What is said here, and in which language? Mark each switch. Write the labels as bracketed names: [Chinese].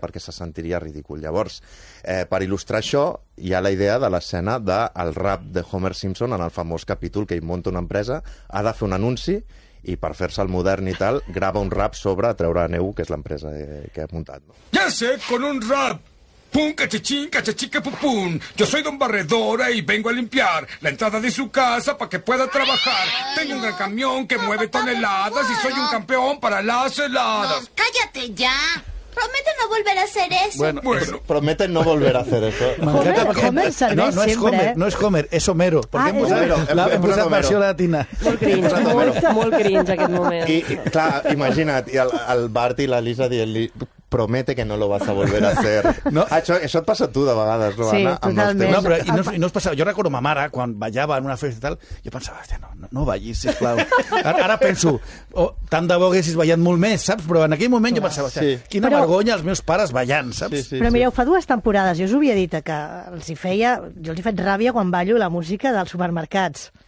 [Catalan] Perquè se sentiria ridícul. Llavors, per il·lustrar això, hi ha la idea de l'escena del rap de Homer Simpson en el famós capítol que ell munta una empresa, ha de fer un anunci, i per fer-se el modern i tal, grava un rap sobre Treure la Neu, que és l'empresa que ha muntat. No? [Spanish] Ja sé, con un rap! Pum, cachachín, cachachique, pum, pum. Yo soy don Barredora y vengo a limpiar la entrada de su casa para que pueda trabajar. Tengo un gran camión que mueve toneladas y soy un campeón para las heladas. No, cállate ya. Promete no volver a hacer eso. Bueno. Promete no volver a hacer eso. Homer no es Homer, no es Homer, es Homero. Porque es Homero. La empresa versión latina. [Catalan] Molt cringe aquest moment. I, clar, imagina't, i el Bart i la Lisa dient-li... [Spanish] promete que no lo vas a volver a hacer. [Catalan] No, això et passa a tu de vegades, no, sí, Anna? Sí, totalment. No, però, no es passa, jo recordo ma mare, quan ballava en una festa i tal, jo pensava, hòstia, no ballis, sisplau. Ara penso, tant de bo haguessis ballat molt més, saps? Però en aquell moment jo pensava, sí. Quina però... vergonya els meus pares ballant, saps? Sí, sí, però mireu, fa dues temporades, jo us ho havia dit, que els hi feia, jo els hi faig ràbia quan ballo la música dels supermercats.